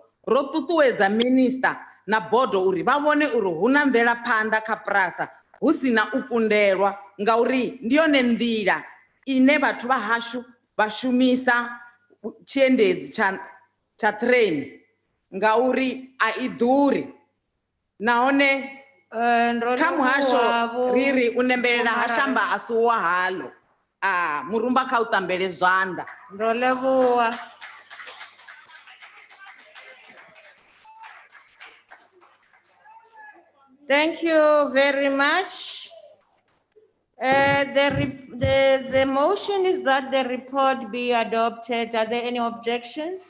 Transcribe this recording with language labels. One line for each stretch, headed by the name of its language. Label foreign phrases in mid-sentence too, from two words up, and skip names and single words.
Venda: Ro ṱuṱuwedza minista na bodo uri vha vhone uri hu na mvelaphanḓa kha PRASA hu si na u kundelwa, ngauri ndi yone nḓila ine vhathu vha hashu vha shumisa tshiendedzi tsha train, ngauri a i ḓuri nahone kha muhasho riri u nembelela ha shamba a si wa halo. Murumba kha u ṱambele zwanḓa. Ndo livhuwa.
English: Thank you very much. The motion is that the report be adopted. Are there any objections?